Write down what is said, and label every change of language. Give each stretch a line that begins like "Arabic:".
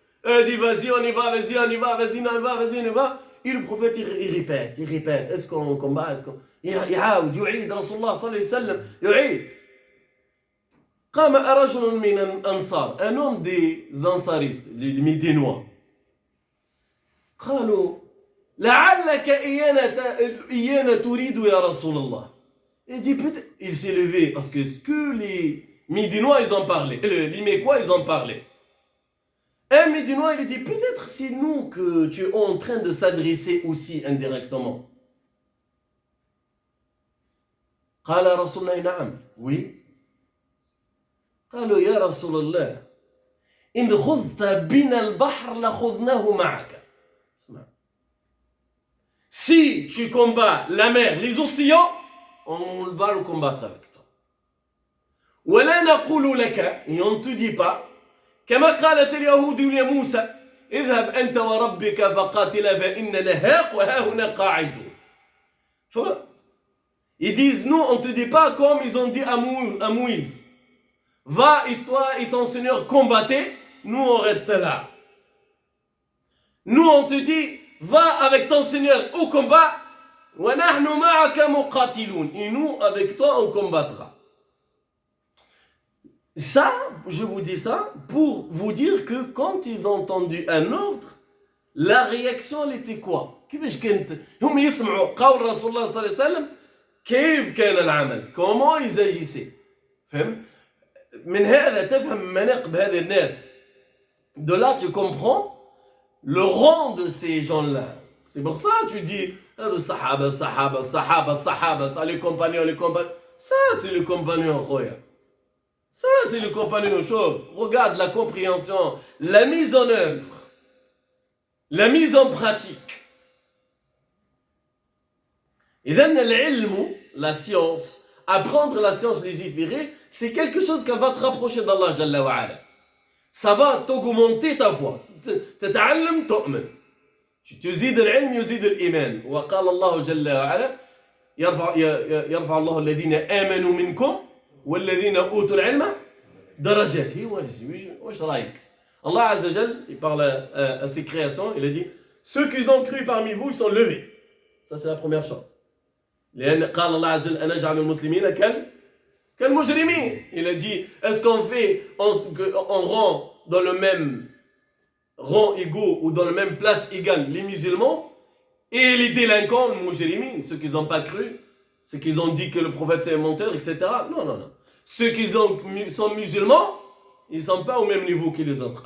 French: Il dit vas-y, on y va, vas-y, on y va, vas-y, on y va, vas-y, on y va. Et le prophète, il répète. Est-ce qu'on combat? Est-ce qu'on...
Arabic: يعاود يعيد رسول الله صلى الله عليه وسلم يعيد. قام رجل من الأنصار,
French: un homme des Ansarites, les Médinois.
Arabic: قالوا لعلك إيانا تريد يا رسول الله.
French: Il dit peut-être, il s'est levé parce que ce que les Médinois ils ont parlé, les Mécois ils ont parlé. Un Médinois il dit peut-être c'est nous que tu es en train de s'adresser aussi indirectement.
Arabic: قال رسول الله نعم.
French: Oui.
Arabic: قالوا يا رسول الله إن خذت بنا البحر لخذناه معك.
French: Si tu combats la mer, les océans, on va le combattre avec toi.
Arabic: ولا نقول لك,
French: et on ne te dit pas,
Arabic: كما قالت اليهود لموسى اذهب أنت وربك فقاتلا فإننا هاهنا قاعدون.
French: Ils disent, nous, on ne te dit pas comme ils ont dit à Moïse. Va et toi et ton Seigneur combattez, nous on reste là. Nous on te dit, va avec ton Seigneur au combat, et nous avec toi on combattra. Ça, je vous dis ça pour vous dire que quand ils ont entendu un ordre, la réaction elle était quoi?
Arabic: كيفاش كانت هم يسمعوا قول رسول الله صلى الله عليه وسلم كيف كان العمل؟
French: comment ils agissaient.
Arabic: فهم؟ من هذا تفهم مناقب هذه الناس.
French: De là tu comprends le rang de ces gens-là. C'est pour ça que tu dis sahaba, les compagnons. Ça c'est le compagnon, khoya. Ça c'est le compagnon chaud. Regarde la compréhension, la mise en œuvre, la mise en pratique. Et then la science, apprendre la science légiférée, c'est quelque chose qui va te rapprocher d'Allah Jalla wa Ala. Ça va t'augmenter ta foi.
Arabic: تتعلم تؤمن. تزيد العلم يزيد الإيمان. وقال الله جل وعلا يرفع الله الذين آمنوا منكم والذين أوتوا العلم درجات. وش رأيك؟
French: Allah Azza Jal, il parle à ses créations, il a dit ceux qui ont cru parmi vous, ils sont levés. Ça c'est la première chose.
Arabic: لأن قال الله عز وجل أنا أجعل المسلمين كالمجرمين.
French: Il a dit est-ce qu'on fait on rend dans le même rang égaux ou dans la même place égale les musulmans et les délinquants, les mujrimin, ceux qui n'ont pas cru, ceux qui ont dit que le prophète c'est un menteur, etc. Non. Ceux qui sont musulmans, ils ne sont pas au même niveau que les autres.